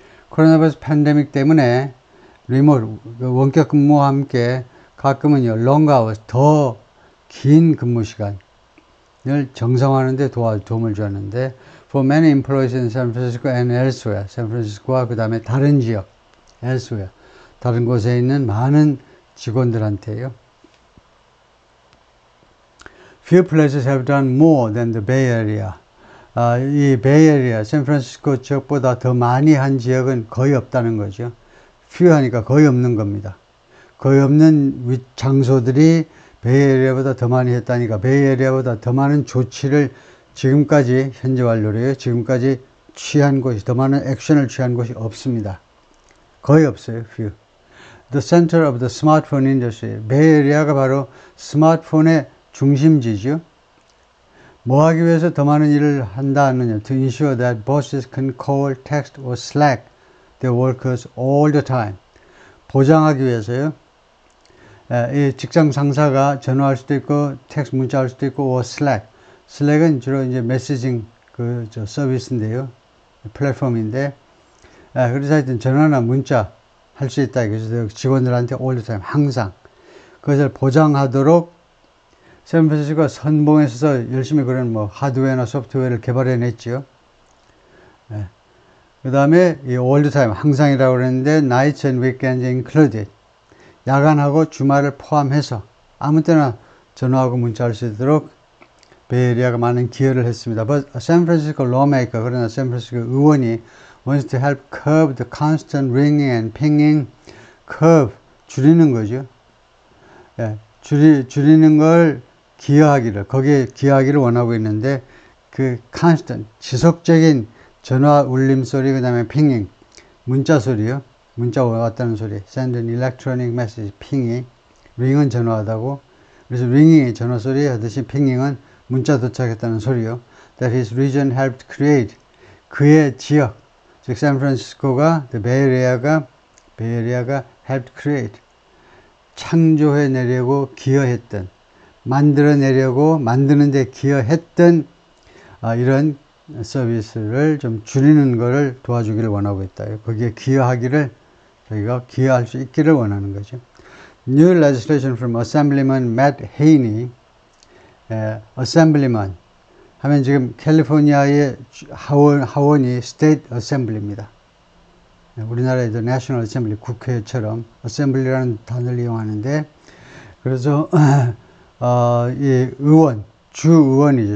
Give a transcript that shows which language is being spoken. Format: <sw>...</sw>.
<ko>코로나 바이러스 팬데믹 때문에 리모트, 원격 근무와 함께 가끔은요,</ko> <en>long hours,</en> <ko>더 긴 근무 시간을 정상화하는 데 도움을 주었는데,</ko> <en>for many employees in San Francisco and elsewhere,</en> <ko>샌프란시스코와 그 다음에 다른 지역, elsewhere, 다른 곳에 있는 많은 직원들한테요.</ko> <en>Few places have done more than the Bay Area.</en> <ko>이 Bay Area, 샌프란시스코 지역보다 더 많이 한 지역은 거의 없다는 거죠. few 하니까 거의 없는 겁니다. 거의 없는 장소들이 Bay Area보다 더 많이 했다니까 Bay Area보다 더 많은 조치를 지금까지 현재 완료로요. 지금까지 취한 곳이 더 많은 액션을 취한 곳이 없습니다. 거의 없어요. few.</ko> <en>The center of the smartphone industry.</en> <ko>베이에리아가 바로 스마트폰의 중심지죠. 뭐 하기 위해서 더 많은 일을 한다 하느냐.</ko> <en>To ensure that bosses can call, text or Slack their workers all the time.</en> <ko>보장하기 위해서요. 이 직장 상사가 전화할 수도 있고, 텍스트 문자할 수도 있고,</ko> <en>or Slack.</en> <ko>슬랙은 주로 이제 메시징 서비스인데요. 플랫폼인데, 그래서 하여튼 전화나 문자 할 수 있다. 그래서 직원들한테</ko> <en>all the time,</en> <ko>항상. 그것을 보장하도록 샌프란시스코가 선봉에 서서 열심히 그런 하드웨어나 소프트웨어를 개발해 냈죠. 그 다음에 이 all the time, 항상이라고 그랬는데,</ko> <en>nights and weekends included.</en> <ko>야간하고 주말을 포함해서 아무 때나 전화하고 문자할 수 있도록 베이에리아가 많은 기여를 했습니다.</ko> <en>But a San Francisco lawmaker,</en> <ko>그러나 샌프란시스코 의원이</ko> <en>wants to help curb the constant ringing and pinging.</en> <ko>curb, 줄이는 거죠. 줄이는 걸 거기에 기여하기를 원하고 있는데, 그 constant, 지속적인 전화 울림 소리, 그 다음에 pinging, 문자 소리요. 문자 왔다는 소리.</ko> <en>send an electronic message,</en> <ko>ping이. ring은 전화하다고. 그래서 ring이 전화 소리 하듯이 pinging은 문자 도착했다는 소리요.</ko> <en>That his region helped create.</en> <ko>그의 지역, 즉 샌프란시스코가, 베이에리아가</ko> <en>helped create.</en> <ko>창조해내려고 기여했던, 만드는 데 기여했던 이런 서비스를 좀 줄이는 것을 도와주기를 원하고 있다. 거기에 저희가 기여할 수 있기를 원하는 거죠.</ko> <en>New legislation from Assemblyman Matt Haney.</en> <ko>Assemblyman 하면 지금 캘리포니아의 하원이 State Assembly입니다. 우리나라에도 National Assembly, 국회처럼 Assembly라는 단어를 이용하는데, 그래서 이 주 의원이죠.</ko>